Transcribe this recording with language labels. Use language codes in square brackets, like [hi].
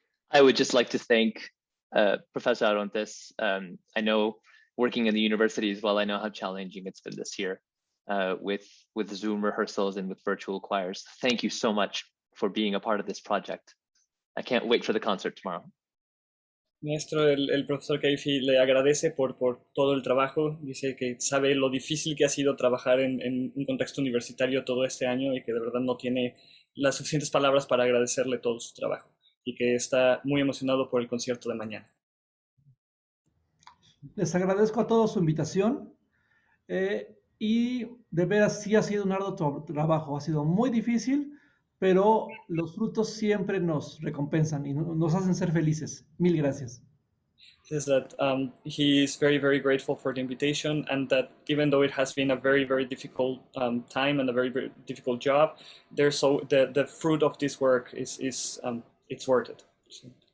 [en] I would just like to thank Professor Arontes. I know working in the university as well, I know how challenging it's been this year with Zoom rehearsals and with virtual choirs. Thank you so much for being a part of this project. I can't wait for the concert tomorrow. [es] Maestro, el profesor Khaefi le agradece por todo el trabajo. Dice que sabe lo difícil que ha sido trabajar en un contexto universitario todo este año y que de verdad no tiene las suficientes palabras para agradecerle todo su trabajo, y que está muy emocionado por el concierto de mañana. Les agradezco a todos su invitación y de veras sí ha sido un arduo trabajo, ha sido muy difícil, pero los frutos siempre nos recompensan y nos hacen ser felices. Mil gracias. [en] Says that he is very, very grateful for the invitation, and that even though it has been a very, very difficult time and a very, very difficult job, the fruit of this work is it's worth it. So.